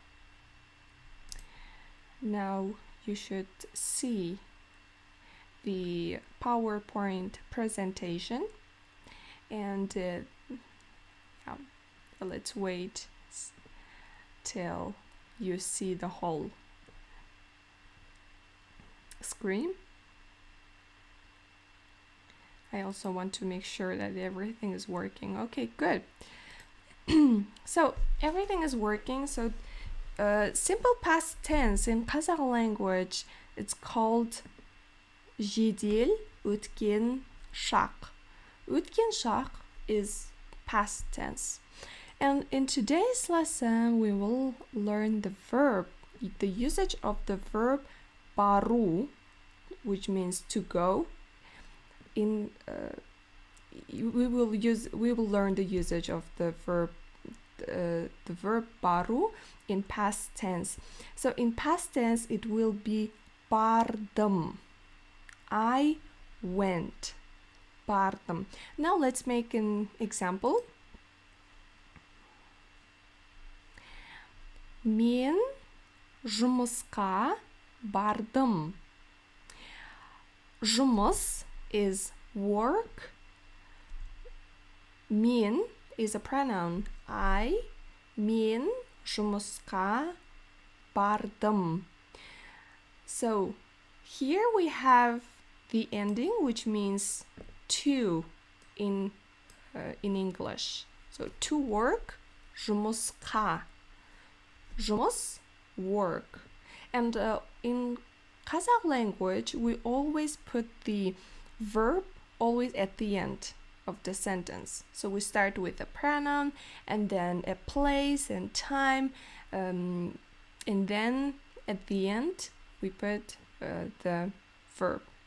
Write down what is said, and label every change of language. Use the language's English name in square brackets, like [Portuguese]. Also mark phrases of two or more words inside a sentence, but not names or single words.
[English] Now you should see the PowerPoint presentation, and let's wait till you see the whole screen. I also want to make sure that everything is working. Okay, good. So everything is working. So simple past tense in Kazakh language, it's called [Kazakh] жедел өткен шақ. Өткен шақ [English] is past tense. And in today's lesson, we will learn the verb, the usage of the verb бару, which means to go. We will learn the usage of the verb бару in past tense. So in past tense, it will be бардым. I went. Бардым. Now let's make an example. [Kazakh] Мен жұмысқа бардым. [English] Жұмыс is work. Мен is a pronoun. I, [Kazakh] мен жұмысқа бардым. [English] So here we have the ending, which means to in English. So to work, [Kazakh] жұмысқа. жұмыс, [English] work. And in Kazakh language, we always put the verb always at the end of the sentence. So we start with a pronoun and then a place and time, and then at the end we put the verb.